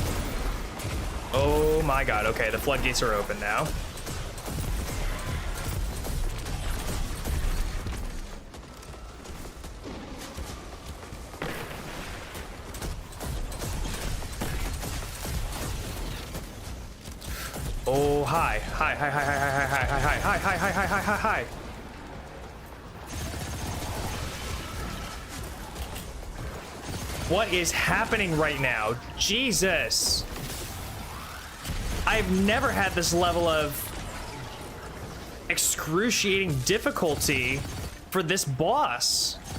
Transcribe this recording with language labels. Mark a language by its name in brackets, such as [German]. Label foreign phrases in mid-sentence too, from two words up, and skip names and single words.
[English] Oh my God, okay, the floodgates are open now. Oh, hi. Hi, hi, hi, hi, hi, hi, hi, hi, hi, hi, hi, hi, hi, hi. What is happening right now? Jesus. I've never had this level of excruciating difficulty for this boss.